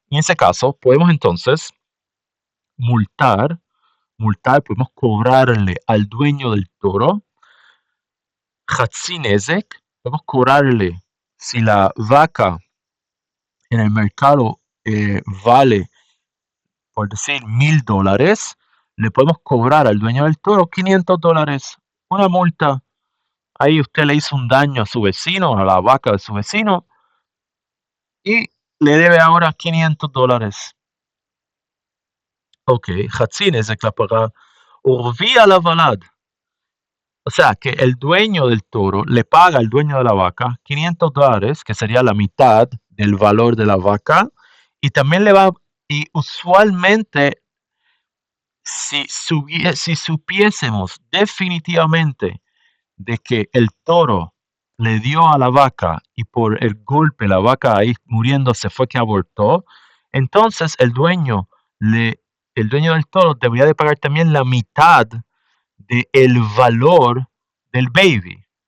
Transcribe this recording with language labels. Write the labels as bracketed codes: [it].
[es] En ese caso, podemos entonces multar, podemos cobrarle al dueño del toro, Hatzinezek, podemos cobrarle si la vaca en el mercado vale, por decir, $1,000, le podemos cobrar al dueño del toro $500, una multa. Ahí usted le hizo un daño a su vecino, a la vaca de su vecino, y le debe ahora $500. [he] אוקיי, חצי נזק לפרה, ורביע לוולד. [es] O sea, que el dueño del toro le paga al dueño de la vaca $500, que sería la mitad del valor de la vaca, y también y usualmente, si supiésemos definitivamente de que el toro le dio a la vaca y por el golpe la vaca ahí muriéndose fue que abortó, entonces el dueño del toro debería de pagar también la mitad del valor del baby.